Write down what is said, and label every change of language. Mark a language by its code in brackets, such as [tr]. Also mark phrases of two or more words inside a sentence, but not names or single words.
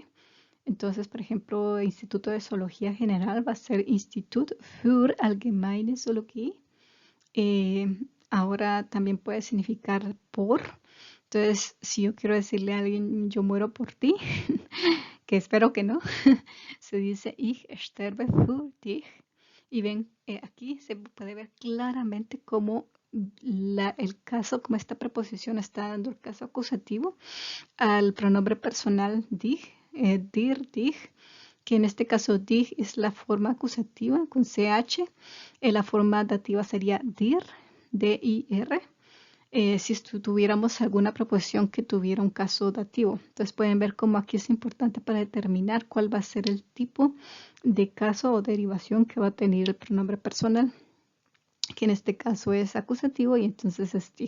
[es] Entonces, por ejemplo, Instituto de Zoología General va a ser [de] Institut für Allgemeine Zoologie. [es] Ahora también puede significar por. Entonces, si yo quiero decirle a alguien, yo muero por ti, que espero que no, se dice [de] ich sterbe für dich. [es] Y ven, aquí se puede ver claramente cómo el caso, como esta preposición está dando el caso acusativo al pronombre personal [de] dich, dir, dich, [es] que en este caso dich es la forma acusativa con ch, la forma dativa sería [de] dir, dir, [es] si tuviéramos alguna preposición que tuviera un caso dativo. Entonces pueden ver cómo aquí es importante para determinar cuál va a ser el tipo de caso o derivación que va a tener el pronombre personal, que en este caso es acusativo y entonces es dich.